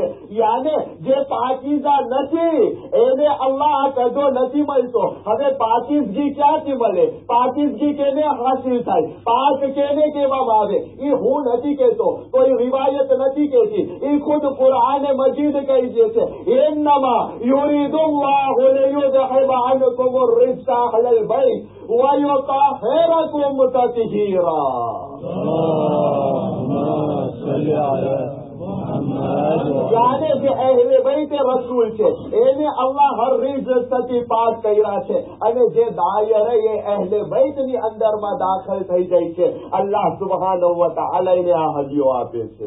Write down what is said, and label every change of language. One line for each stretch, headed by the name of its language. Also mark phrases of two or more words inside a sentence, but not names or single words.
Gujarati: યાને જે પાકીઝા નથી એને અલ્લાહ આ કદો નથી મળતો. હવે પાકીઝગી ક્યાંથી મળે? પાકીઝગી કેને હાસિલ થાય? પાક કેને કહેવામાં આવે? એ હું નથી કહેતો, કોઈ રિવાયત નથી કહેતી, એ ખુદ કુરઆને મજીદ કહી દે છે,
Arabic: إنما يريد الله ليذهب عنكم الرجس أهل البيت ويطهركم تطهيرا.
Gujarati: यानी જે અહેલે બેત રસૂલ છે એને અલ્લાહ હર રીઝથી પાક કર્યા છે, અને જે દાયરે એ અહેલે બેતની અંદરમાં દાખલ થઈ જાય છે
Arabic: الله سبحانه وتعالى
Gujarati: એને આ હદીઓ આપે છે.